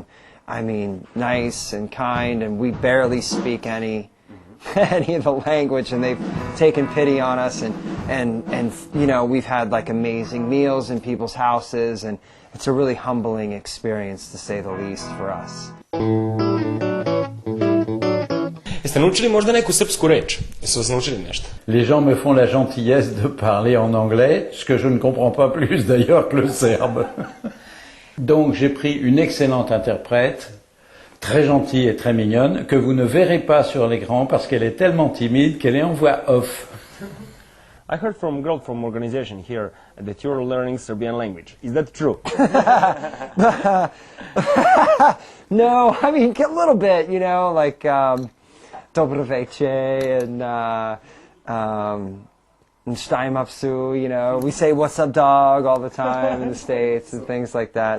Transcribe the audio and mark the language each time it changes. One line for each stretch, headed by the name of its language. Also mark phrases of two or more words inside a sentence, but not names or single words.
English: I mean, nice and kind, and we barely speak any of the language, and they've taken pity on us, and we've had like amazing meals in people's houses, and it's a really humbling experience, to say the least, for us.
Serbian: Jeste naučili možda neku srpsku reč? Jesu vas naučili nešto?
French: Les gens me font la gentillesse de parler en anglais, ce que je ne comprends pas plus d'ailleurs que le serbe. Donc j'ai pris une excellente interprète, très gentille et très mignonne, que vous ne verrez pas sur l'écran parce qu'elle est tellement timide qu'elle est en voix off.
English: I heard from a girl from organization here that you're learning Serbian language. Is that true? No, I mean, a little bit, like
Serbian: Dobro veče
English: and Stajmapsu, we say what's up dog all the time in the States and things like that.